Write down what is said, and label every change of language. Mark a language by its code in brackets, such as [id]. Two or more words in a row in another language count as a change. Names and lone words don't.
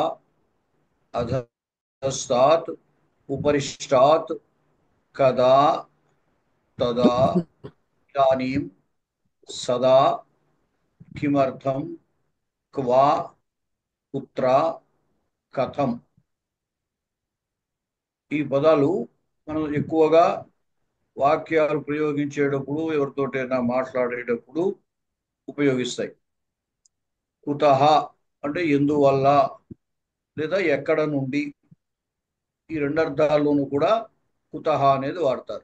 [sa] अधस्तात्, उपरिष्टात्, कदा, तदा, इदानीं, सदा, किमर्थं, क्वा, कुत्र, कथं. [te] ఈ పదాలు మనం ఎక్కువగా వాక్యాలు ప్రయోగించేటప్పుడు, ఎవరితోటైనా మాట్లాడేటప్పుడు ఉపయోగిస్తాయి. కుతః అంటే ఎందువల్ల లేదా ఎక్కడ నుండి, ఈ రెండు అర్థాల్లోనూ కూడా కుతః అనేది వాడతారు.